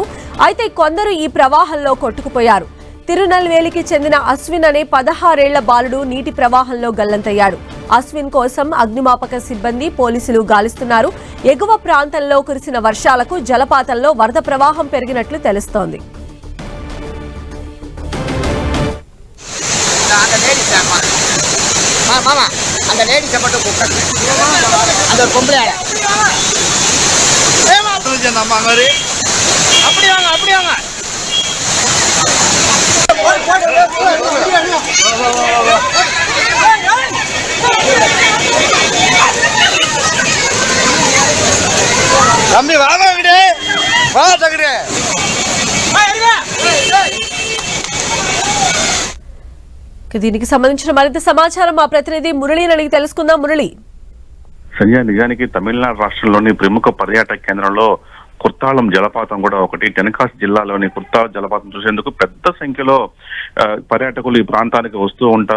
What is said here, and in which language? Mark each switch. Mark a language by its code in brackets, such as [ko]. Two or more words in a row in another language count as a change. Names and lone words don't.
[te] అయితే కొందరు ఈ ప్రవాహంలో కొట్టుకుపోయారు. తిరునెల్వేలికి చెందిన అశ్విన్ అనే 16 ఏళ్ల బాలుడు నీటి ప్రవాహంలో గల్లంతయ్యాడు. అశ్విన్ కోసం అగ్నిమాపక సిబ్బంది పోలీసులు గాలిస్తున్నారు. ఎగువ ప్రాంతంలో కురిసిన వర్షాలకు జలపాతంలో వరద ప్రవాహం పెరిగినట్లు తెలుస్తోంది. [ta] அந்த லேடிஸ மட்டும் கூப்பிட்டாங்க. அந்த ஒரு பொம்பளை ஆள அப்படி வாங்க அப்படி வாங்க. தம்பி வாங்க விடு வா தகுடு. [te] దీనికి సంబంధించిన మరింత సమాచారం మా ప్రతినిధి మురళిని అడిగి తెలుసుకుందాం. మురళి, సంజయ్, నిజానికి తమిళనాడు రాష్ట్రంలోని ప్రముఖ పర్యాటక కేంద్రంలో కుర్తాళం జలపాతం కూడా ఒకటి. టెన్కాసి జిల్లాలోని కుర్తాళం జలపాతం చూసేందుకు పెద్ద సంఖ్యలో పర్యాటకులు ఈ ప్రాంతానికి వస్తూ ఉంటారు.